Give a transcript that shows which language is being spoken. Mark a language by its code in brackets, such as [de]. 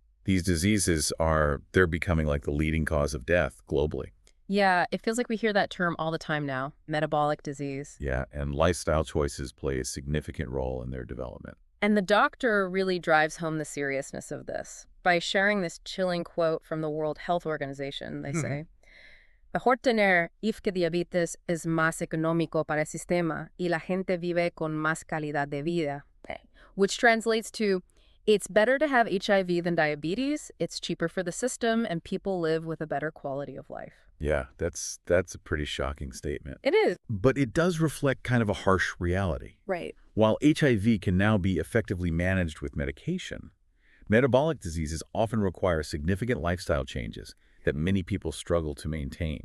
[en] These diseases they're becoming like the leading cause of death globally. Yeah, it feels like we hear that term all the time now, metabolic disease. Yeah, and lifestyle choices play a significant role in their development. And the doctor really drives home the seriousness of this by sharing this chilling quote from the World Health Organization. They say, [es] mejor tener if que diabetes es más económico para el sistema y la gente vive con más calidad de vida. [en] Which translates to, it's better to have HIV than diabetes, it's cheaper for the system, and people live with a better quality of life. Yeah, that's a pretty shocking statement. It is. But it does reflect kind of a harsh reality. Right. While HIV can now be effectively managed with medication, metabolic diseases often require significant lifestyle changes that many people struggle to maintain.